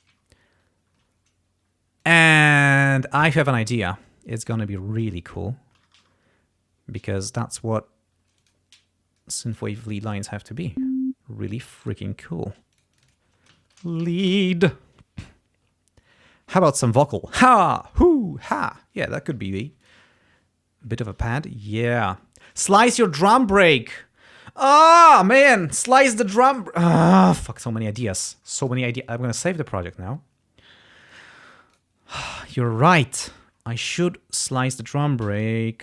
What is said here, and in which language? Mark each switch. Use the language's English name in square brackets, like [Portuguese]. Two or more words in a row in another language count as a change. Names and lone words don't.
[English] And I have an idea. It's gonna be really cool. Because that's what synthwave lead lines have to be. Really freaking cool. Lead. How about some vocal? Ha! Hoo! Ha! Yeah, that could be a bit of a pad. Yeah. Slice your drum break! Ah, man! Slice the drum... Ah, fuck, so many ideas. So many ideas. I'm gonna save the project now. You're right. I should slice the drum break.